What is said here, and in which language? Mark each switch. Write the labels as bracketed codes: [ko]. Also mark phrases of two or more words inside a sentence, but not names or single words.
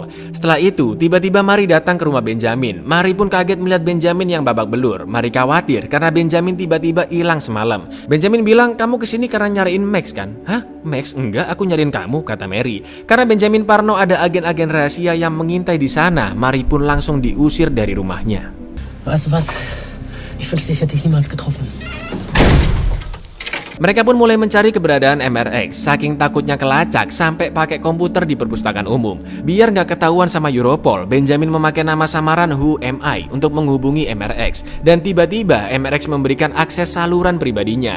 [id] Setelah itu tiba-tiba Mari datang ke rumah Benjamin. Mari pun kaget melihat Benjamin yang babak belur. Mari khawatir karena Benjamin tiba-tiba hilang semalam. Benjamin bilang, kamu kesini karena nyariin Max kan? Hah? Max? Enggak, aku nyariin kamu, kata Mary. Karena Benjamin parno ada agen-agen rahasia yang mengintai di sana. Mari pun langsung diusir dari rumahnya. [de] Weißt du was? Ich wünschte, ich hätte dich niemals getroffen. [id] Mereka pun mulai mencari keberadaan MRX, saking takutnya kelacak sampai pakai komputer di perpustakaan umum. Biar nggak ketahuan sama Europol, Benjamin memakai nama samaran Who Am I untuk menghubungi MRX. Dan tiba-tiba MRX memberikan akses saluran pribadinya.